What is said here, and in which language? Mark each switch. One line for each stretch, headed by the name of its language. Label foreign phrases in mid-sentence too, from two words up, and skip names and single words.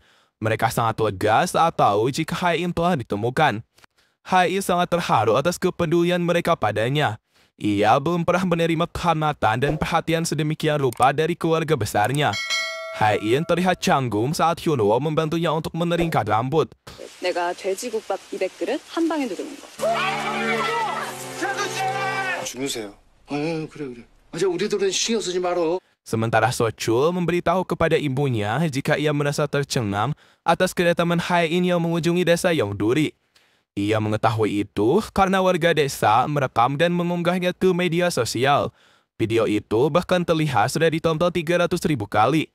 Indonesian: Mereka sangat lega saat tahu jika Hae-in telah ditemukan. Hae-in sangat terharu atas kepedulian mereka padanya. Ia belum pernah menerima kehormatan dan perhatian sedemikian rupa dari keluarga besarnya. Hae-in terlihat canggung saat Hyunwoo membantunya untuk meneringkan rambut.
Korean: 내가 돼지국밥 200그릇 한 방에 누르는 거. 주무세요. 그래. 우리들은 신경 쓰지 말어.
Indonesian: Sementara Sochul memberitahu kepada ibunya jika ia merasa tercengang atas kedatangan Hae-in yang mengunjungi desa Yongduri. Ia mengetahui itu karena warga desa merekam dan mengunggahnya ke media sosial. Video itu bahkan terlihat sudah ditonton 300.000 kali.